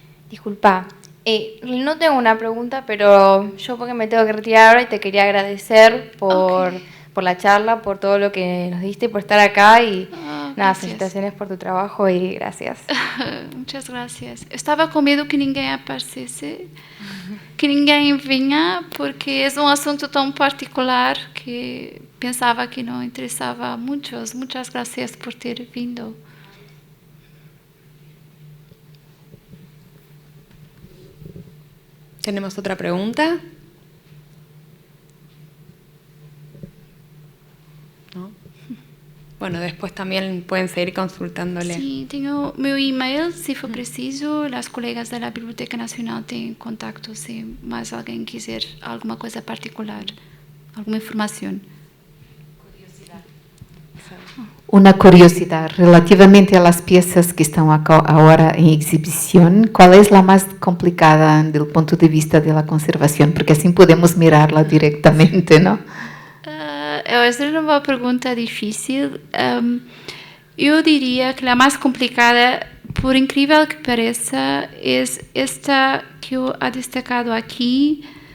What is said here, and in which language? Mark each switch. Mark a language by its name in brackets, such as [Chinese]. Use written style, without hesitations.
[Spanish] Disculpa, no tengo una pregunta, pero yo porque me tengo que retirar ahora y te quería agradecer por la charla, por todo lo que nos diste, por estar acá y nada, felicitaciones por tu trabajo y gracias. Muchas gracias. [Portuguese] Eu estava com medo que ninguém aparecesse, que ninguém vinha, porque é um assunto tão particular que pensava que não interessava a muitos. [Spanish] Muchas gracias por [Portuguese] ter vindo. [Spanish] ¿Tenemos otra pregunta? ¿No? Bueno, después también pueden seguir consultándole. [Portuguese] Sim, tenho meu e-mail, se for preciso. As colegas da Biblioteca Nacional têm contato se mais alguém quiser alguma coisa particular, alguma informação. [Spanish] Una curiosidad, relativamente a las piezas que están ahora en exhibición, ¿cuál es la más complicada desde el punto de vista de la conservación? Porque así podemos mirarla directamente, ¿no? [Portuguese] Essa é uma pergunta difícil. Eu diria que a mais complicada, por incrível que pareça, é esta que eu he destacado aqui.